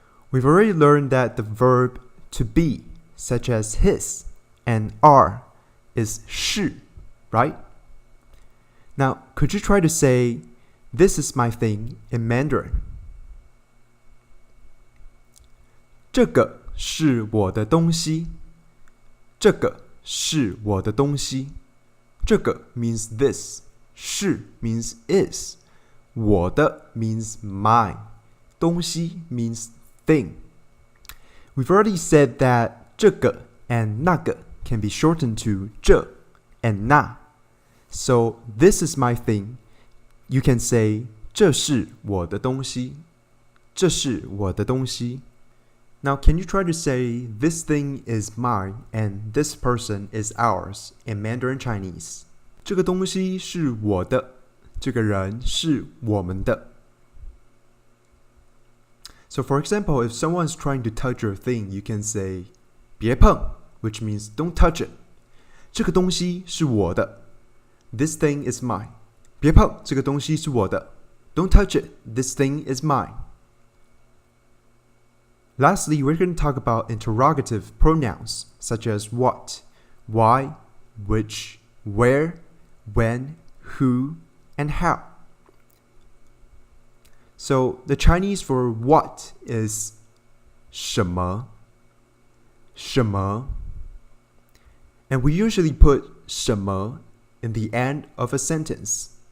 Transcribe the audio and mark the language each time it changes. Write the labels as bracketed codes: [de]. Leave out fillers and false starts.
[en] We've already learned that the verb to be, such as his and are, is 是, right? Now, could you try to say, this is my thing in Mandarin? [zh] 这个是我的东西 这个是我的东西 这个 [en] means this [zh] 是 [en] means is [zh] 我的 [en] means mine [zh] 东西 [en] means thing. We've already said that 这个 and 那个 can be shortened to 这 and 那 So this is my thing. You can say [zh] 这是我的东西这是我的东西 [en] Now can you try to say this thing is mine and this person is ours in Mandarin Chinese? [zh] 这个东西是我的这个人是我们的 [en] So for example, if someone is trying to touch your thing, you can say 别碰 which means don't touch it. [zh] 这个东西是我的 [en] This thing is mine. [zh] 别碰这个东西是我的 [en] Don't touch it. This thing is mine. Lastly, we're going to talk about interrogative pronouns such as what, why, which, where, when, who, and how. So the Chinese for what is 什么 and we usually put 什么 in the end of a sentence.